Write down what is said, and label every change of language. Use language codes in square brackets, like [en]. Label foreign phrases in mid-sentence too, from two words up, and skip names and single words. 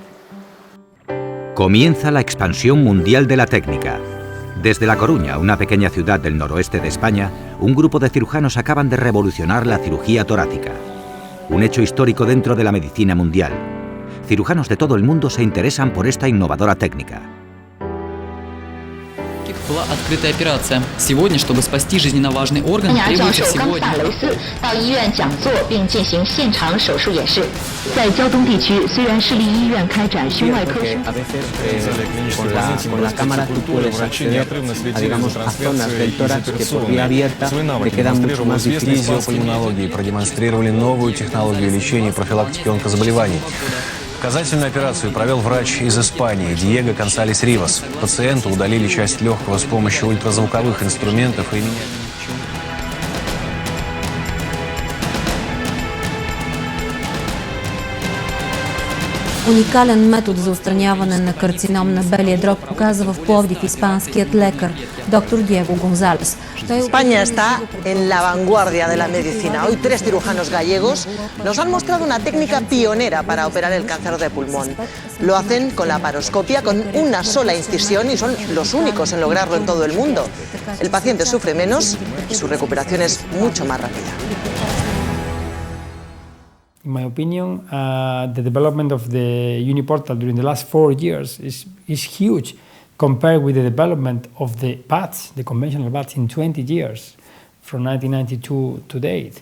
[es] Comienza la expansión mundial de la técnica. Desde La Coruña, una pequeña ciudad del noroeste de España, un grupo de cirujanos acaban de revolucionar la cirugía torácica. Un hecho histórico dentro de la medicina mundial. Cirujanos de todo el mundo se interesan por esta innovadora técnica. [ru] Была открытая операция. Сегодня, чтобы спасти жизненно важный орган, требуется всего один. [es] A veces con la cámara tú puedes acceder a, digamos, a zonas del tórax que por vía abierta te quedan mucho más difíciles. [ru] Продемонстрировали новую технологию лечения и профилактики онкозаболеваний. Показательную операцию провел врач из Испании Диего González Rivas. Пациенту удалили часть легкого с помощью ультразвуковых инструментов и [bg] Уникален метод за отстраняване на карцином на белия дроб показва в Пловдив испанският лекар доктор Diego González. [es] España está en la vanguardia de la medicina. Hoy 3 cirujanos gallegos nos han mostrado una técnica pionera para operar el cáncer de pulmón. Lo hacen con la laparoscopia, con una sola incisión y son los únicos en lograrlo en todo el mundo. El paciente sufre menos y su recuperación es mucho más rápida. [en] In my opinion, the development of the Uniportal during the last 4 years is huge compared with the development of the bats, the conventional bats, in 20 years, from 1992 to date.